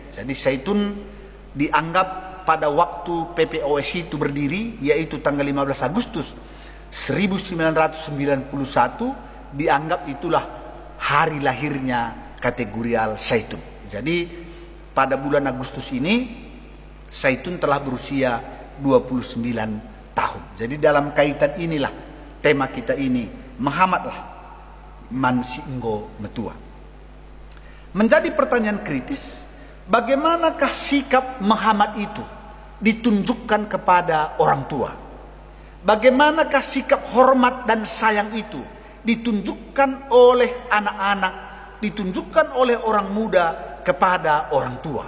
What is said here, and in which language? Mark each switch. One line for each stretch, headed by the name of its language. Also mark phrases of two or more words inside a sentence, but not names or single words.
Indonesian: Jadi zaitun dianggap pada waktu PPOS itu berdiri, yaitu tanggal 15 Agustus 1991, dianggap itulah hari lahirnya kategorial zaitun. Jadi pada bulan Agustus ini zaitun telah berusia 29 tahun. Jadi dalam kaitan inilah tema kita ini,
Batak Karo: mahamatlah man singgo metua.
Indonesian: Menjadi pertanyaan kritis, bagaimanakah sikap mahamat itu ditunjukkan kepada orang tua? Bagaimanakah sikap hormat dan sayang itu ditunjukkan oleh anak-anak, ditunjukkan oleh orang muda kepada orang tua?